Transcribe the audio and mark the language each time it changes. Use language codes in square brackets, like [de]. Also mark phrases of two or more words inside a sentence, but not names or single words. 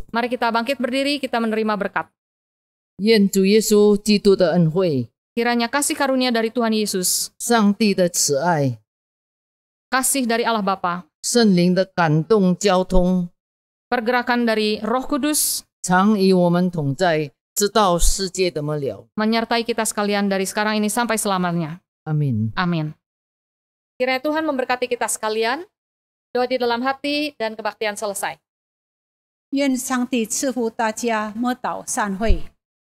[id] Mari kita bangkit berdiri, kita menerima berkat. [zh] 愿主耶稣基督的恩惠、 [id] Kiranya kasih karunia dari Tuhan Yesus, [zh] 上帝的慈爱、 [id] kasih dari Allah Bapa, [zh] 圣灵的感动交通， [id] pergerakan dari Roh Kudus, [zh] 常与我们同在，直到世界的末了。 [id] menyertai kita sekalian dari sekarang ini sampai selamanya. [zh] 阿门。 [id] Amin. Kiranya Tuhan memberkati kita sekalian. Doa di dalam hati dan kebaktian selesai. [zh] 愿上帝赐福大家，默祷散会。